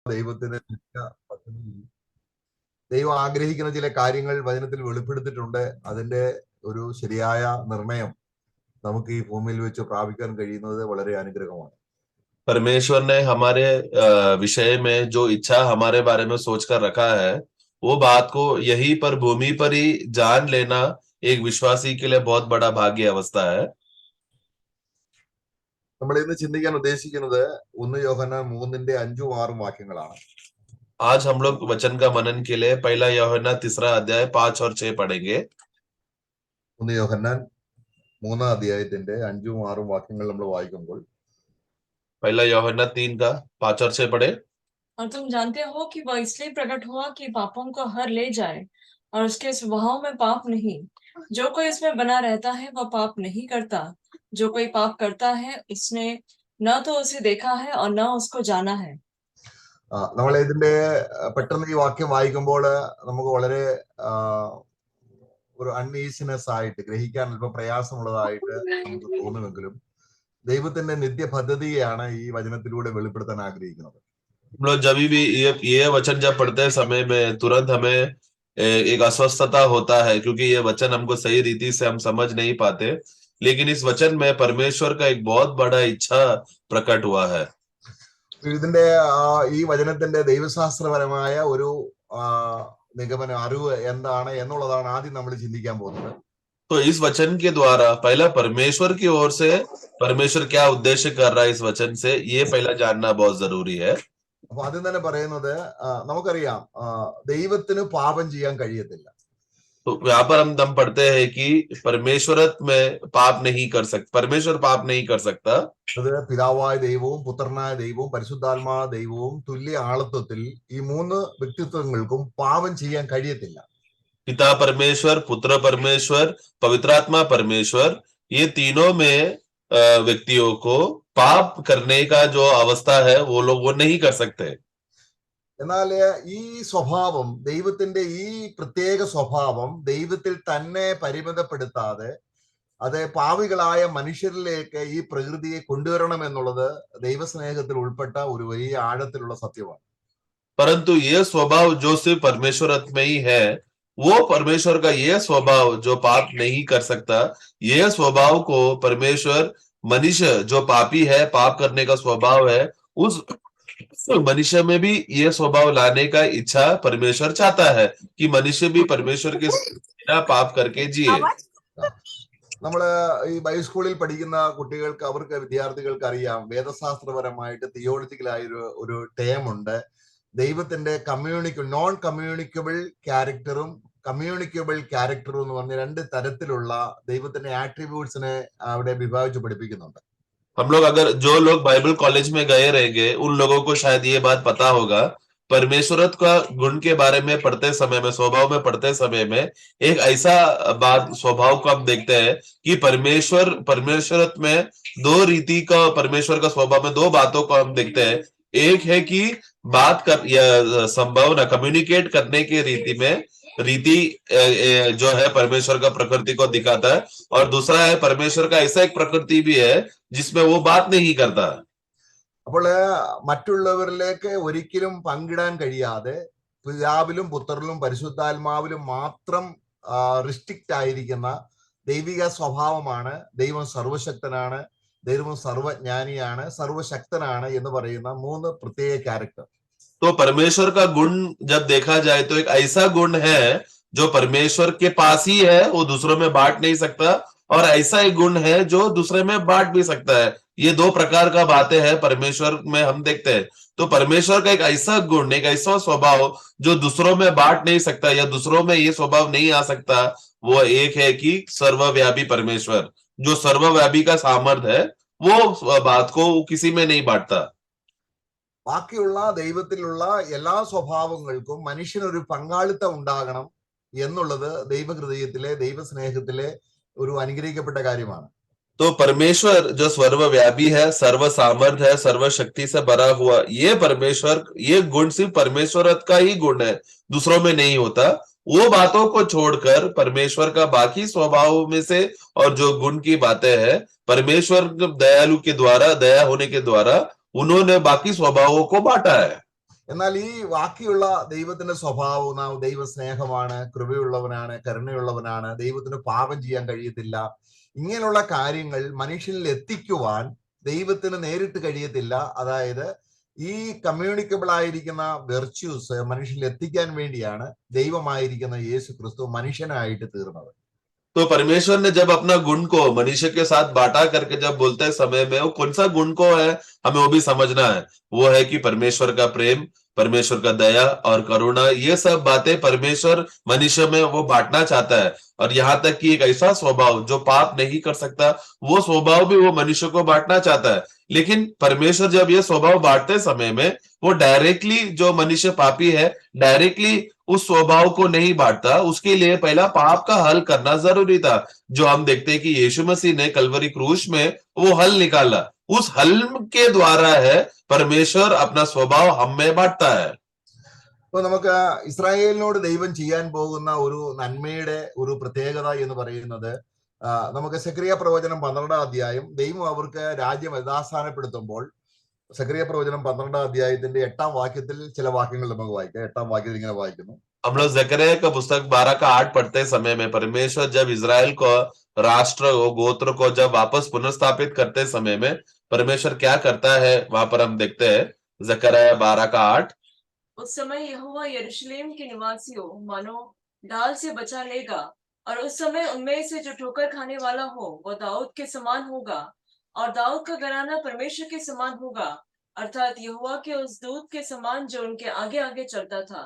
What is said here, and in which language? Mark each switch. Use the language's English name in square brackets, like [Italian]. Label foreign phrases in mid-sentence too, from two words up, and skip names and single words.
[Malayalam] ദൈവത്തിന് പദ്ധതി, ദൈവം ആഗ്രഹിക്കുന്ന ചില കാര്യങ്ങൾ വചനത്തിൽ വെളിപ്പെടുത്തിയിട്ടുണ്ട്. അതിന്റെ ഒരു ശരിയായ നിർണയം നമുക്ക് ഈ ഭൂമിയിൽ വെച്ച് പ്രാപിക്കാൻ കഴിയുന്നത് വളരെ അനുഗ്രഹമാണ്. [Hindi] परमेश्वर ने हमारे विषय में जो इच्छा हमारे बारे में सोचकर रखा है, वो बात को यहीं पर भूमि पर ही जान लेना एक विश्वासी के लिए बहुत बड़ा भाग्य अवस्था है। [Malayalam] നമ്മൾ ഇന്ന് ചിന്തിക്കാൻ ഉദ്ദേശിക്കുന്നത് 1 യോഹന്നാൻ 3-ന്റെ 5ഉം 6ഉം വാക്യങ്ങളാണ്. [Hindi] आज हम लोग वचन का मनन के लिए पहला यूहन्ना 3 अध्याय 5 और 6 पढ़ेंगे। [Malayalam] 1 യോഹന്നാൻ 3-ാം അധ്യായത്തിന്റെ 5ഉം 6ഉം വാക്യങ്ങൾ നമ്മൾ വായിക്കുമ്പോൾ, [Hindi] पहला यूहन्ना 3 का 5 और 6 पढ़े। और तुम जानते हो कि वह इसलिए प्रकट हुआ कि पापों को हर ले जाए, और उसके स्वभाव में पाप नहीं। जो कोई इसमें बना रहता है वह पाप नहीं करता। जो कोई पाप करता है उसने न तो उसे देखा है और न उसको जाना है। [Malayalam] നമ്മൾ ഇതിന്റെ പെട്ടെന്ന് ഈ വാക്യം വായിക്കുമ്പോൾ നമുക്ക് വളരെ ഒരു അൺഈസിനെസ് ആയിട്ട് ഗ്രഹിക്കാൻ അല്പം പ്രയാസമുള്ളതായിട്ട് നമുക്ക് തോന്നുമെങ്കിലും ദൈവത്തിന്റെ നിത്യ പദ്ധതിയാണ് ഈ വചനത്തിലൂടെ വെളിപ്പെടുത്താൻ ആഗ്രഹിക്കുന്നത്. [Hindi] हम लोग जब भी ये वचन जब पढ़ते समय में तुरंत हमें एक अस्वस्थता होता है, क्योंकि ये वचन हमको सही रीति से हम समझ नहीं पाते। लेकिन इस वचन में परमेश्वर का एक बहुत बड़ा इच्छा प्रकट हुआ है। [Malayalam] ഇതിന്റെ ഈ വചനത്തിന്റെ ദൈവശാസ്ത്രപരമായ ഒരു നിഗമനം, അറിവ് എന്താണ് എന്നുള്ളതാണ് ആദ്യം നമ്മൾ ചിന്തിക്കാൻ പോകുന്നത്. [Hindi] तो इस वचन के द्वारा पहला परमेश्वर की ओर से परमेश्वर क्या उद्देश्य कर रहा है इस वचन से, ये पहला जानना बहुत जरूरी है। [Malayalam] അപ്പൊ ആദ്യം തന്നെ പറയുന്നത്, നമുക്കറിയാം ദൈവത്തിന് പാപം ചെയ്യാൻ കഴിയത്തില്ല. [Hindi] तो यहाँ पर हम पढ़ते हैं कि परमेश्वर में पाप नहीं कर सकता, परमेश्वर पाप नहीं कर सकता। [Malayalam] അത് പിതാവായ ദൈവവും പുത്രനായ ദൈവവും പരിശുദ്ധാത്മാവായ ദൈവവും തുല്യ ആളത്വത്തിൽ ഈ 3 വ്യക്തിത്വങ്ങൾക്കും പാപം ചെയ്യാൻ കഴിയത്തില്ല. [Hindi] पिता परमेश्वर, पुत्र परमेश्वर, पवित्रात्मा परमेश्वर, ये तीनों में व्यक्तियों को पाप करने का जो अवस्था है वो लोग वो नहीं कर सकते। [Malayalam] എന്നാൽ ഈ സ്വഭാവം, ദൈവത്തിന്റെ ഈ പ്രത്യേക സ്വഭാവം ദൈവത്തിൽ തന്നെ പരിമിതപ്പെടുത്താതെ അത് പാപികളായ മനുഷ്യരിലേക്ക് ഈ പ്രകൃതിയെ കൊണ്ടുവരണം എന്നുള്ളത് ദൈവസ്നേഹത്തിൽ ഉൾപ്പെട്ട ഒരു വലിയ ആഴത്തിലുള്ള സത്യമാണ്. [Hindi] परंतु ये स्वभाव जो सिर्फ परमेश्वर में ही है, वो परमेश्वर का ये स्वभाव जो पाप नहीं कर सकता, ये स्वभाव को परमेश्वर मनुष्य जो पापी है, पाप करने का स्वभाव है, उस मनुष्य में भी ये स्वभाव लाने का इच्छा परमेश्वर चाहता है कि मनुष्य भी परमेश्वर के बिना पाप करके जिए। [Malayalam] നമ്മള് ഈ ബൈബിൾ സ്കൂളിൽ പഠിക്കുന്ന കുട്ടികൾക്ക്, അവർക്ക് വിദ്യാർത്ഥികൾക്ക് അറിയാം, വേദശാസ്ത്രപരമായിട്ട് തിയോളജിക്കലായ ഒരു ടേം ഉണ്ട്. ദൈവത്തിന്റെ [English] non communicable character communicable character [Malayalam] എന്ന് പറഞ്ഞ 2 തരത്തിലുള്ള ദൈവത്തിന്റെ ആട്രിബ്യൂട്ട്സിനെ അവിടെ വിഭാഗിച്ച് പഠിപ്പിക്കുന്നുണ്ട്. [Hindi] हम लोग अगर जो लोग बाइबल कॉलेज में गए रहेंगे उन लोगों को शायद ये बात पता होगा, परमेश्वरत का गुण के बारे में पढ़ते समय में, स्वभाव में पढ़ते समय में एक ऐसा बात स्वभाव को हम देखते हैं कि परमेश्वरत में 2 रीति का, परमेश्वर का स्वभाव में 2 बातों को हम देखते हैं। एक है कि बात कर या संभावना कम्युनिकेट करने की रीति जो है परमेश्वर का प्रकृति को दिखाता है, और दूसरा है परमेश्वर का ऐसा एक प्रकृति भी है जिसमें वो बात नहीं करता। [Malayalam] അപ്പോൾ മറ്റുള്ളവരിലേക്ക് ഒരിക്കലും പങ്കിടാൻ കഴിയാതെ പിതാവിലും പുത്രനിലും പരിശുദ്ധാത്മാവിലും മാത്രം റിസ്ട്രിക്റ്റ് ആയിരിക്കുന്ന ദൈവിക സ്വഭാവമാണ്. ദൈവം സർവശക്തനാണ്, ദൈവം സർവജ്ഞാനിയാണ്, സർവശക്തനാണ് എന്ന് പറയുന്ന 3 പ്രത്യേക ക്യാരക്ടർ. [Hindi] तो परमेश्वर का गुण जब देखा जाए तो एक ऐसा गुण है जो परमेश्वर के पास ही है, वो दूसरों में बांट नहीं सकता, और ऐसा एक गुण है जो दूसरे में बांट भी सकता है। ये 2 प्रकार का बातें हैं परमेश्वर में हम देखते हैं। तो परमेश्वर का एक ऐसा गुण, एक ऐसा स्वभाव जो दूसरों में बांट नहीं सकता या दूसरों में ये स्वभाव नहीं आ सकता, वो एक है कि सर्वव्यापी परमेश्वर, जो सर्वव्यापी का सामर्थ्य है, वो बात को किसी में नहीं बांटता। [Malayalam] ബാക്കിയുള്ള ദൈവത്തിലുള്ള എല്ലാ സ്വഭാവങ്ങൾക്കും മനുഷ്യനൊരു പങ്കാളിത്തം ഉണ്ടാകണം എന്നുള്ളത് ദൈവഹൃദയത്തിലെ, ദൈവസ്നേഹത്തിലെ ഒരു അനുഗ്രഹിക്കപ്പെട്ട കാര്യമാണ്. [Hindi] तो परमेश्वर जो सर्वव्यापी है, सर्व सामर्थ्य है, सर्व शक्ति से भरा हुआ, ये परमेश्वर, ये गुण सिर्फ परमेश्वर का ही गुण है, दूसरों में नहीं होता। वो बातों को छोड़कर परमेश्वर का बाकी स्वभाव में से और जो गुण की बातें हैं, परमेश्वर दयालु के द्वारा, दया होने के द्वारा उन्होंने बाकी स्वभावों को बांटा है. [Malayalam] എന്നാൽ ഈ ബാക്കിയുള്ള ദൈവത്തിന്റെ സ്വഭാവം, ദൈവ സ്നേഹമാണ്, കൃപയുള്ളവനാണ്, കരുണയുള്ളവനാണ്, ദൈവത്തിന് പാപം ചെയ്യാൻ കഴിയത്തില്ല, ഇങ്ങനെയുള്ള കാര്യങ്ങൾ മനുഷ്യനിൽ എത്തിക്കുവാൻ ദൈവത്തിന് നേരിട്ട് കഴിയത്തില്ല. അതായത് ഈ കമ്മ്യൂണിക്കബിൾ ആയിരിക്കുന്ന വെർച്യൂസ് മനുഷ്യനിൽ എത്തിക്കാൻ വേണ്ടിയാണ് ദൈവമായിരിക്കുന്ന യേശു ക്രിസ്തു മനുഷ്യനായിട്ട് തീർന്നത്. [Hindi] तो परमेश्वर ने जब अपना गुण को मनुष्य के साथ बांटा करके जब बोलते समय में वो कौन सा गुण को है हमें वो भी समझना है। वो है कि परमेश्वर का प्रेम, परमेश्वर का दया और करुणा, ये सब बातें परमेश्वर मनुष्य में वो बांटना चाहता है। और यहाँ तक कि एक ऐसा स्वभाव जो पाप नहीं कर सकता, वो स्वभाव भी वो मनुष्य को बांटना चाहता है। लेकिन परमेश्वर जब ये स्वभाव बांटते समय में वो डायरेक्टली, जो मनुष्य पापी है, डायरेक्टली उस स्वभाव को नहीं बांटता। उसके लिए पहला पाप का हल करना जरूरी था, जो हम देखते हैं कि यीशु मसीह ने कलवरी क्रूस में वो हल निकाला। उस हल के द्वारा है परमेश्वर अपना स्वभाव हम में बांटता है। [Malayalam] അപ്പൊ നമുക്ക് ഇസ്രായേലിനോട് ദൈവം ചെയ്യാൻ പോകുന്ന ഒരു നന്മയുടെ ഒരു പ്രത്യേകത എന്ന് പറയുന്നത്, നമുക്ക് സെക്രിയ പ്രവചനം 12 അധ്യായം, ദൈവം അവർക്ക് രാജ്യം യഥാസ്ഥാനപ്പെടുത്തുമ്പോൾ സെക്രിയ പ്രവചനം 12 അധ്യായത്തിന്റെ 8 വാക്യത്തിൽ ചില വാക്യങ്ങൾ നമുക്ക് വായിക്കാം. 8 വാക്യത്തിൽ ഇങ്ങനെ വായിക്കുന്നു. [Hindi] हम लोग जकरिया का पुस्तक 12 का 8 पढ़ते समय में परमेश्वर जब इजराइल को, राष्ट्र को, गोत्र को जब वापस पुनर्स्थापित करते समय में परमेश्वर क्या करता है, वहां पर हम देखते हैं जकरिया 12 का 8। उस समय यहोवा यरूशलेम के निवासियों मानो ढाल से बचा लेगा, और उस समय उनमें से जो ठोकर खाने वाला हो वह दाऊद के समान होगा, और दाऊद का घराना परमेश्वर के समान होगा, अर्थात यहोवा के उस दूत के समान जो उनके आगे आगे चलता था।